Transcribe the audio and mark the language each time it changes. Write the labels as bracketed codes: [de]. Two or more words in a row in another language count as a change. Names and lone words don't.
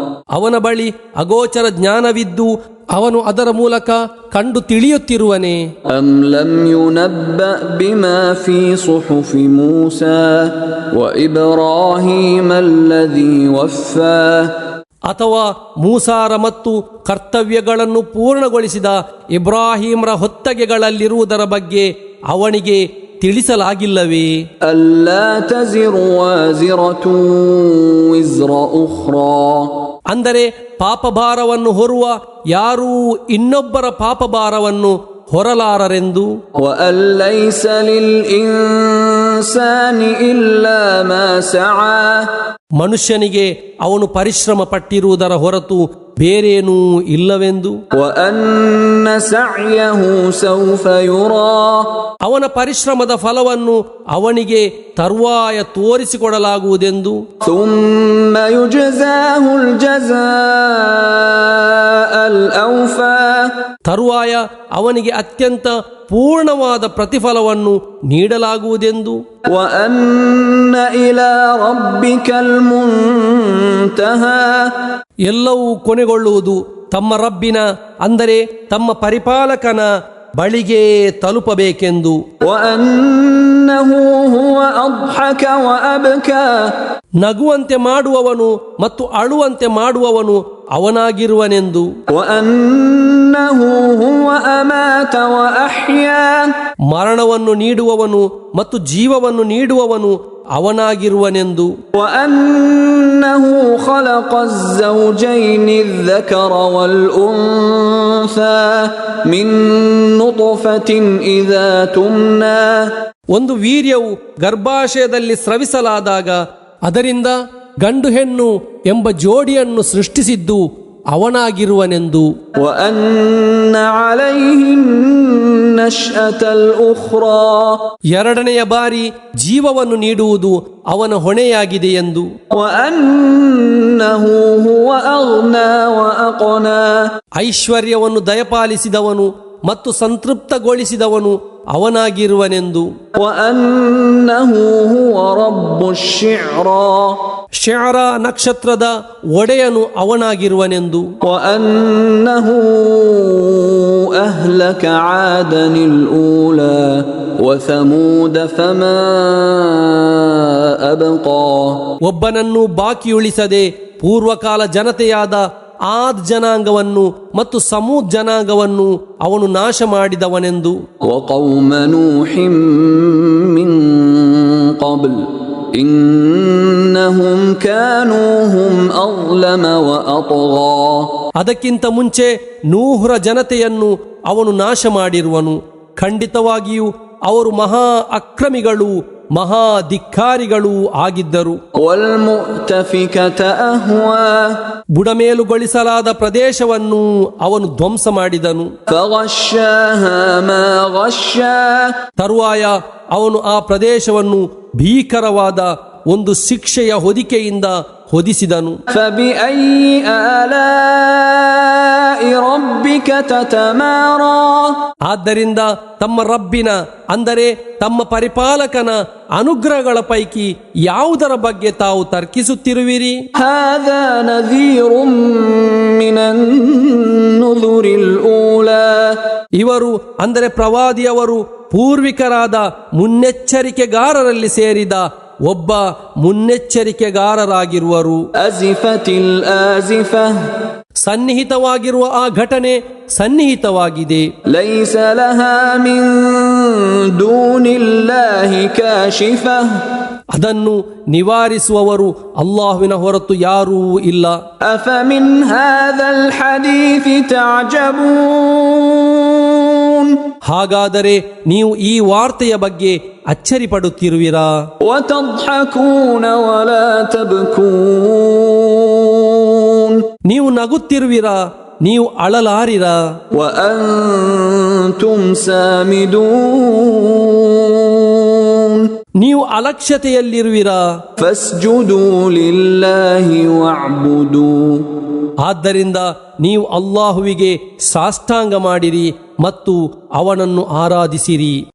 [kn] ಅವನ ಬಳಿ ಅಗೋಚರ ಜ್ಞಾನವಿದ್ದು ಅವನು ಅದರ ಮೂಲಕ ಕಂಡು ತಿಳಿಯುತ್ತಿರುವನೇ? [ar] أم لم ينبأ بما في صحف موسى وإبراهيم الذي وفى [kn] ಅಥವಾ ಮೂಸಾರ ಮತ್ತು ಕರ್ತವ್ಯಗಳನ್ನು ಪೂರ್ಣಗೊಳಿಸಿದ ಇಬ್ರಾಹಿಂರ ಹೊತ್ತಗೆಗಳಲ್ಲಿರುವುದರ ಬಗ್ಗೆ ಅವನಿಗೆ ತಿಳಿಸಲಾಗಿಲ್ಲವೇ? [ar] ألا تزر وازرة وزر أخرى [kn] ಅಂದರೆ ಪಾಪಭಾರವನ್ನು ಹೊರುವ ಯಾರೂ ಇನ್ನೊಬ್ಬರ ಪಾಪಭಾರವನ್ನು ಹೊರಲಾರರೆಂದು. [ar] وأن ليس للإنسان إلا ما سعى [kn] ಮನುಷ್ಯನಿಗೆ ಅವನು ಪರಿಶ್ರಮ ಪಟ್ಟಿರುವುದರ ಹೊರತು ಬೇರೇನೂ ಇಲ್ಲವೆಂದು. [ar] وأن سعيه سوف يرى [kn] ಅವನ ಪರಿಶ್ರಮದ ಫಲವನ್ನು ಅವನಿಗೆ ತರುವಾಯ ತೋರಿಸಿಕೊಡಲಾಗುವುದೆಂದು. [ar] ثم يجزاه الجزاء الأوفى [kn] ತರುವಾಯ ಅವನಿಗೆ ಅತ್ಯಂತ ಪೂರ್ಣವಾದ ಪ್ರತಿಫಲವನ್ನು ನೀಡಲಾಗುವುದೆಂದು. [ar] وأن إلى ربك المنتهى [kn] ಎಲ್ಲವೂ ಕೊನೆಗೊಳ್ಳುವುದು ತಮ್ಮ ರಬ್ಬಿನ ಅಂದರೆ ತಮ್ಮ ಪರಿಪಾಲಕನ ಬಳಿಗೆ ತಲುಪಬೇಕೆಂದು. [ar] وأنه هو أضحك وأبكى [kn] ನಗುವಂತೆ ಮಾಡುವವನು ಮತ್ತು ಅಳುವಂತೆ ಮಾಡುವವನು ಅವನಾಗಿರುವನೆಂದು. [ar] وأنه هو أمات وأحيا [kn] ಮರಣವನ್ನು ನೀಡುವವನು ಮತ್ತು ಜೀವವನ್ನು ನೀಡುವವನು ಅವನಾಗಿರುವನೆಂದು. [ar] وأنه خلق الزوجين الذكر والأنثى من نطفة إذا تمنى [kn] ಒಂದು ವೀರ್ಯವು ಗರ್ಭಾಶಯದಲ್ಲಿ ಸ್ರವಿಸಲಾದಾಗ ಅದರಿಂದ ಗಂಡು ಹೆಣ್ಣು ಎಂಬ ಜೋಡಿಯನ್ನು ಸೃಷ್ಟಿಸಿದ್ದು ಅವನಾಗಿರುವನೆಂದು. [ar] وأن عليه النشأة الأخرى [kn] ಎರಡನೆಯ ಬಾರಿ ಜೀವವನ್ನು ನೀಡುವುದು ಅವನ ಹೊಣೆಯಾಗಿದೆ ಎಂದು. [ar] وأنه هو أغنى وأقنى [kn] ಐಶ್ವರ್ಯವನ್ನು ದಯಪಾಲಿಸಿದವನು ಮತ್ತು ಸಂತೃಪ್ತಗೊಳಿಸಿದವನು ಅವನಾಗಿರುವನೆಂದು. [ar] وأنه هو رب الشعرى [kn] ಶಅರ ನಕ್ಷತ್ರದ ಒಡೆಯನು ಅವನಾಗಿರುವನೆಂದು. [ar] وأنه أهلك عادا الأولى وثمود فما أبقى [kn] ಒಬ್ಬನನ್ನು ಬಾಕಿ ಉಳಿಸದೆ ಪೂರ್ವಕಾಲ ಜನತೆಯಾದ ಆದ್ ಜನಾಂಗವನ್ನು ಮತ್ತು ಸಮೂದ್ ಜನಾಂಗವನ್ನು ಅವನು ನಾಶ ಮಾಡಿದವನೆಂದು. [ar] وقوم نوح من قبل إنهم كانوا هم أظلم وأطغى [kn] ಅದಕ್ಕಿಂತ ಮುಂಚೆ ನೂಹ್ರ ಜನತೆಯನ್ನು ಅವನು ನಾಶ ಮಾಡಿರುವನು. ಖಂಡಿತವಾಗಿಯೂ ಅವರು ಮಹಾ ಅಕ್ರಮಿಗಳು ಮಹಾ ಧಿಕ್ಕಾರಿಗಳೂ ಆಗಿದ್ದರು. [ar] والمؤتفكة أهوى [kn] ಬುಡಮೇಲುಗೊಳಿಸಲಾದ ಪ್ರದೇಶವನ್ನು ಅವನು ಧ್ವಂಸ ಮಾಡಿದನು. [ar] فغشاها ما غشا [kn] ತರುವಾಯ ಅವನು ಆ ಪ್ರದೇಶವನ್ನು ಭೀಕರವಾದ ಒಂದು ಶಿಕ್ಷೆಯ ಹೊದಿಕೆಯಿಂದ ಹೊದಿಸಿದನು. [ar] فبأي آلاء ربك تتمارى [kn] ಆದ್ದರಿಂದ ತಮ್ಮ ರಬ್ಬಿನ ಅಂದರೆ ತಮ್ಮ ಪರಿಪಾಲಕನ ಅನುಗ್ರಹಗಳ ಪೈಕಿ ಯಾವುದರ ಬಗ್ಗೆ ತಾವು ತರ್ಕಿಸುತ್ತಿರುವಿರಿ? [ar] هذا نذير من النذر الأولى [kn] ಇವರು ಅಂದರೆ ಪ್ರವಾದಿಯವರು ಪೂರ್ವಿಕರಾದ ಮುನ್ನೆಚ್ಚರಿಕೆಗಾರರಲ್ಲಿ ಸೇರಿದ ಒಬ್ಬ ಮುನ್ನೆಚ್ಚರಿಕೆಗಾರರಾಗಿರುವರು. [ar] أزفت الآزفة [kn] ಸನ್ನಿಹಿತವಾಗಿರುವ ಆ ಘಟನೆ ಸನ್ನಿಹಿತವಾಗಿದೆ. [ar] ليس لها من دون الله كاشفة [kn] ಅದನ್ನು ನಿವಾರಿಸುವವರು ಅಲ್ಲಾಹುವಿನ ಹೊರತು ಯಾರೂ ಇಲ್ಲ. [ar] أفمن هذا الحديث تعجبون [kn] ಹಾಗಾದರೆ ನೀವು ಈ ವಾರ್ತೆಯ ಬಗ್ಗೆ ಅಚ್ಚರಿಪಡುತ್ತಿರುವಿರಾ? [ar] وتضحكون ولا تبكون [kn] ನೀವು ನಗುತ್ತಿರುವಿರಾ, ನೀವು ಅಳಲಾರಿರಾ? [ar] وأنتم سامدون [kn] ನೀವು ಅಲಕ್ಷ್ಯತೆಯಲ್ಲಿರುವಿರಾ? [ar] فاسجدوا لله واعبدوا [kn] ಆದ್ದರಿಂದ ನೀವು ಅಲ್ಲಾಹುವಿಗೆ ಸಾಷ್ಟಾಂಗ ಮಾಡಿರಿ ಮತ್ತು ಅವನನ್ನು ಆರಾಧಿಸಿರಿ.